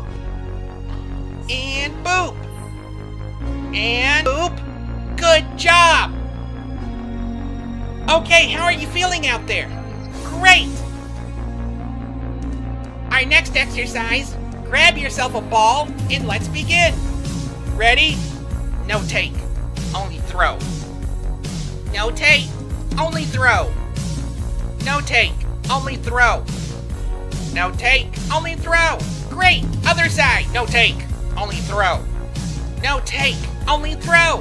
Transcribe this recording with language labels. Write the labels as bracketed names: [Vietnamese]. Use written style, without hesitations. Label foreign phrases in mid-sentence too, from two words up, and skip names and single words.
[English] And boop. And boop. Good job. Okay, how are you feeling out there? Great. Our next exercise, grab yourself a ball and let's begin. Ready? No take, only throw. No take, only throw. No take, only throw. No take, only throw. Great. Other side. No take, only throw. No take, only throw.